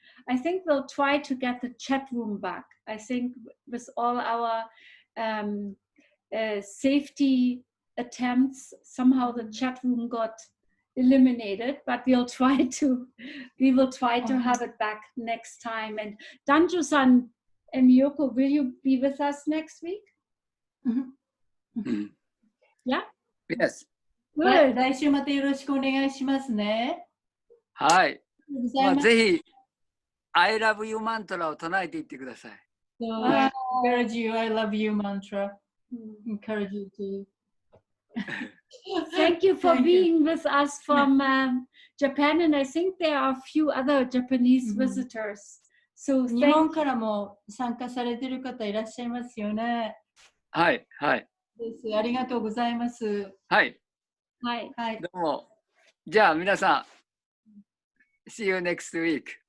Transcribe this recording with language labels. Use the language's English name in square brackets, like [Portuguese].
[English] I think we'll try to get the chat room back. I think with all our safety attempts, somehow the chat room got eliminated, but we will try to have it back next time. And Danju-san and Miyoko, will you be with us next week? Yeah? Yes. Good. [Japanese] 来週またよろしくお願いしますね。はい。まあ、ぜひ、 [English] I love you [Japanese] マントラを唱えていってください。 [English] So I encourage you, I love you mantra. Encourage you to. Thank you for being with us from Japan, and I think there are a few other Japanese visitors. So [Japanese] 日本からも参加されている方いらっしゃいますよね。はい、はい。ありがとうございます。はい。はい。どうも。じゃあ皆さん、 [English] See you next week.